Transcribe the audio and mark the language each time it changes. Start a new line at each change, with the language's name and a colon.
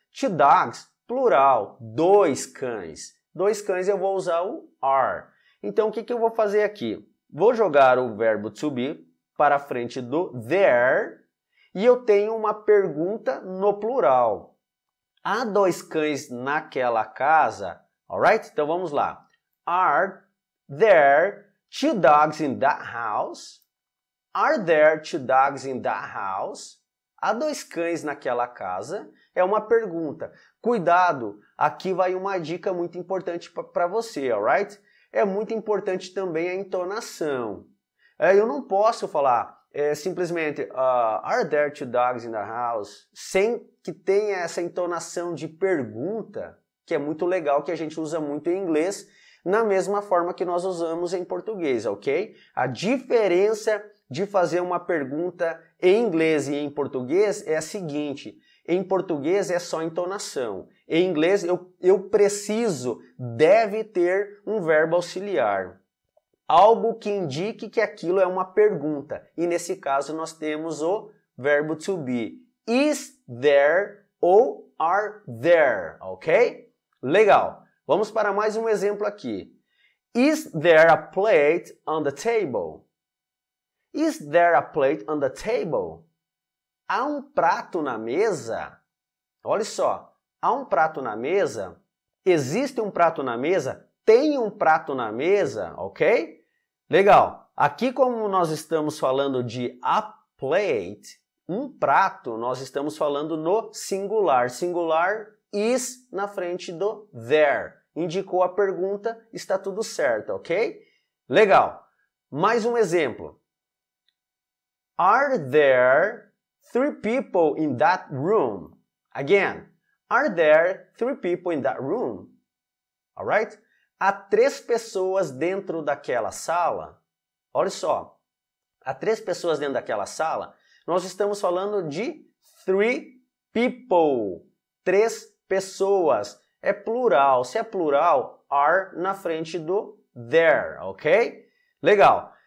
English: Two dogs, plural,
Portuguese: 2 cães. 2 cães eu vou usar o are. Então, o que eu vou fazer aqui? Vou jogar o verbo to be para frente do there e eu tenho uma pergunta no plural. Há 2 cães naquela casa? Alright? Então, vamos lá.
English: Are there 2 dogs in that house? Are there 2 dogs in that house?
Portuguese: Há 2 cães naquela casa? É uma pergunta. Cuidado, aqui vai uma dica muito importante para você, alright? É muito importante também a entonação. Eu não posso falar simplesmente
English: are there 2 dogs in the house?
Portuguese: Sem que tenha essa entonação de pergunta, que é muito legal, que a gente usa muito em inglês, na mesma forma que nós usamos em português, ok? A diferença de fazer uma pergunta em inglês e em português é a seguinte: em português é só entonação. Em inglês eu preciso, deve ter um verbo auxiliar. Algo que indique que aquilo é uma pergunta. E nesse caso nós temos o verbo to be.
English: Is there ou are there, ok? Legal.
Portuguese: Vamos para mais um exemplo aqui.
English: Is there a plate on the table? Is there a plate on the table?
Portuguese: Há um prato na mesa? Olha só, há um prato na mesa? Existe um prato na mesa? Tem um prato na mesa, ok? Legal. Aqui, como nós estamos falando de a plate, um prato, nós estamos falando no singular. Singular is na frente do there. Indicou a pergunta, está tudo certo, ok? Legal. Mais um exemplo.
English: Are there 3 people in that room? Again, are there 3 people in that room? Alright?
Portuguese: Há 3 pessoas dentro daquela sala? Olha só, há 3 pessoas dentro daquela sala? Nós estamos falando de 3 people. 3 pessoas. É plural. Se é plural, are na frente do there, ok? Legal.